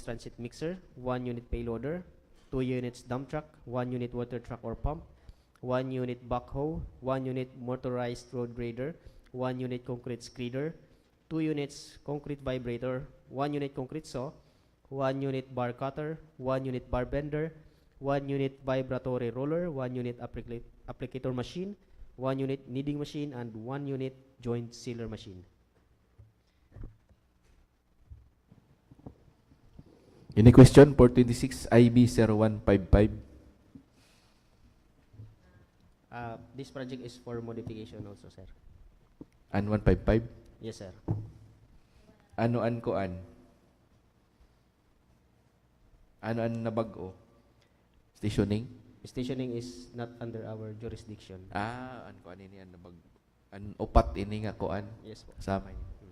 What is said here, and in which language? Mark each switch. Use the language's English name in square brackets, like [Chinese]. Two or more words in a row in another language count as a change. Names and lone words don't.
[English] transit mixer, 1 unit payloader, 2 units dump truck, 1 unit water truck or pump, 1 unit backhoe, 1 unit motorized road grader, 1 unit concrete skreeder, 2 units concrete vibrator, 1 unit concrete saw, 1 unit bar cutter, 1 unit bar bender, 1 unit vibratory roller, 1 unit applicator machine, 1 unit kneading machine, and 1 unit joint sealer machine. Any question for 26 IB 0155? This project is for modification also, sir. An 155? Yes, sir. [Waray] Ano an koan? Ano an nabag-o? [English] Stationing? Stationing is not under our jurisdiction. [Waray] An koan ini an nabag an upat ini nga koan. [English] Yes po. [Filipino] Kasama niya.